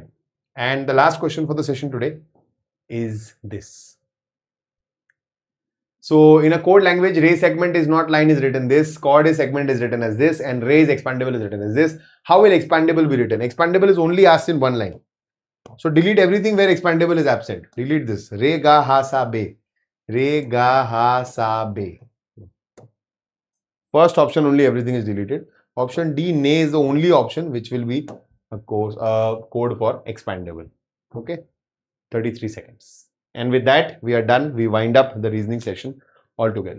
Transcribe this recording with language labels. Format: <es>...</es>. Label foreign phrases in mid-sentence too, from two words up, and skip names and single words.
<en>And the last question for the session today is this. So in a code language, ray segment is not line is written this, chord is segment is written as this, and ray is expandable is written as this. How will expandable be written? Expandable is only asked in one line. So delete everything where expandable is absent. Delete this. Re ga ha sa be. Re ga ha sa be. First option only everything is deleted. Option D, ne, is the only option which will be a code for expandable. Okay. 33 seconds. And with that, we are done. We wind up the reasoning session altogether.</en>